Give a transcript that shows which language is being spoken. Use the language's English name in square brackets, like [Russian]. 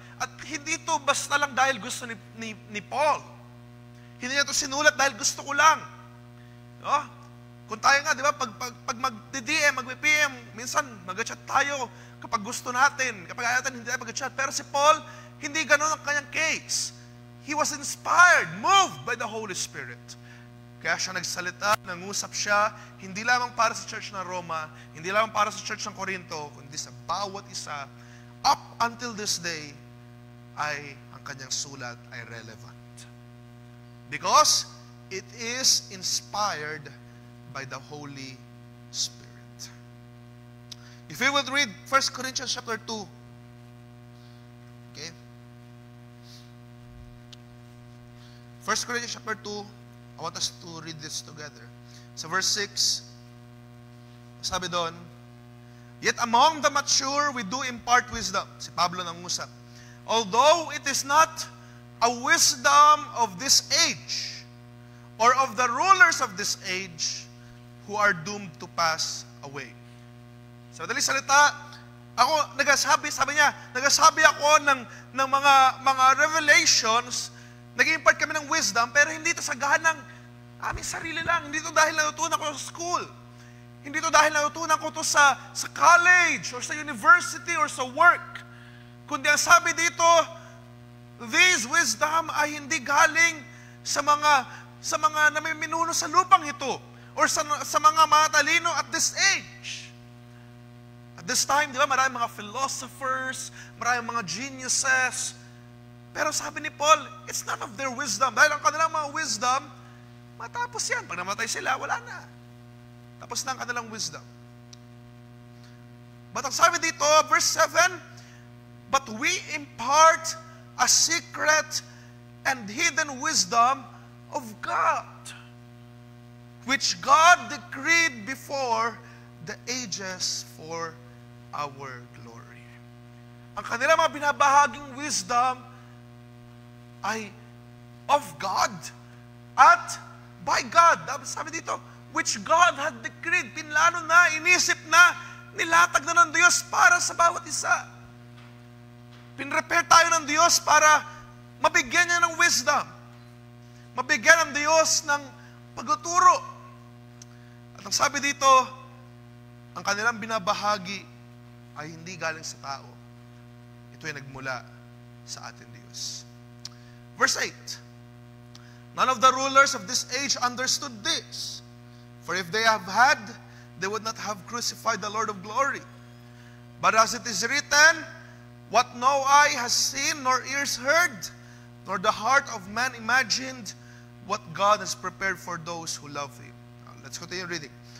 [Filipino] At hindi ito basta lang dahil gusto ni Paul. Hindi niya ito sinulat dahil gusto ko lang. No? Kung tayo nga, di ba, pag mag-DM, mag-PM, minsan mag-chat tayo kapag gusto natin. Kapag ayaw natin, hindi tayo mag-chat. Pero si Paul, hindi ganun ang kanyang case. [English] He was inspired, moved by the Holy Spirit. [Filipino] Kaya siya nagsalita, nangusap siya, hindi lamang para sa church ng Roma, hindi lamang para sa church ng Corinto, kundi sa bawat isa, [English] up until this day, [Filipino] ay ang kanyang sulat ay relevant. [English] Because it is inspired by the Holy Spirit. If we would read 1 Corinthians chapter 2, okay? 1 Corinthians chapter 2, I want us to read this together. So verse 6, [Filipino] sabi doon, [English] yet among the mature we do impart wisdom. [Filipino] Si Pablo nangusap. [English] Although it is not a wisdom of this age or of the rulers of this age who are doomed to pass away. [Filipino] Sa madaling salita, sabi niya, nagasabi ako ng mga revelations, nag-impart kami ng wisdom, pero hindi ito sa gahanang aming sarili lang. Hindi ito dahil natutunan ko sa school. Hindi ito dahil natutunan ko ito sa college or sa university or sa work. Kundi ang sabi dito, this wisdom ay hindi galing sa mga namiminuno sa lupang ito or sa mga matalino [English] at this age. [Filipino] At this time, di ba, maraming mga philosophers, maraming mga geniuses. Pero sabi ni Paul, [English] it's none of their wisdom. [Filipino] Dahil ang kanilang mga wisdom, matapos yan. Pag namatay sila, wala na. Tapos na ang kanilang wisdom. [English] But [Filipino] ang sabi dito, [English] verse 7, but we impart a secret and hidden wisdom of God, which God decreed before the ages for our glory. [Filipino] Ang kanilang mga binabahaging wisdom ay [English] of God at by God. [Filipino] Sabi dito, [English] which God had decreed, [Filipino] pinlano na, inisip na, nilatag na ng Diyos para sa bawat isa. Pinrepare tayo ng Diyos para mabigyan niya ng wisdom. Mabigyan ng Diyos ng pagtuturo. At ang sabi dito, ang kanilang binabahagi ay hindi galing sa tao. Ito ay nagmula sa ating Diyos. [English] Verse 8, none of the rulers of this age understood this. For if they have had, they would not have crucified the Lord of glory. But as it is written, what no eye has seen, nor ears heard, nor the heart of man imagined, what God has prepared for those who love Him. Now, let's continue reading.